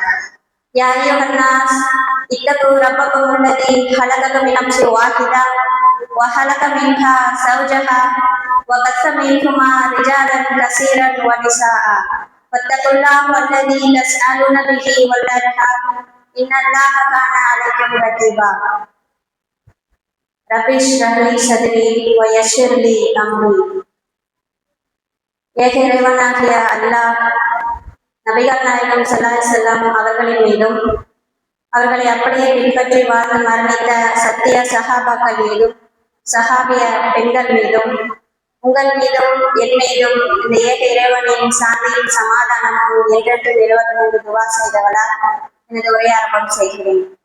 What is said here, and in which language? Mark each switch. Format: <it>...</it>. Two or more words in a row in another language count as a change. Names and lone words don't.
<ar>يا أيها الناس، اتقوا ربكم الذي خلقكم من نفس واحدة وخلق منها زوجها وبث منهما رجالا كثيرا ونساء. واتقوا الله الذي تساءلون به والأرحام، إن الله كان عليكم رقيبا. رب اشرح لي صدري ويسر لي أمري.</ar> <ta>ஏக இறைவனாகிய அல்லாஹ் நபிகள் நாயகம்</ta> <ar>صلى الله عليه وسلم</ar> <ta>அவர்களின் மீதும் அவர்களை அப்படியே பின்பற்றி வாழ்ந்து மரணித்த சத்திய சஹாபாக்கள் மீதும் சஹாபிய பெண்கள் மீதும் உங்கள் மீதும் என் மீதும் இந்த ஏக இறைவனின் சாந்தியும் சமாதானமும் என்றென்று நிறுவனம் துவா செய்தவளால் எனது உரையை ஆரம்பம் செய்கிறேன்.</ta>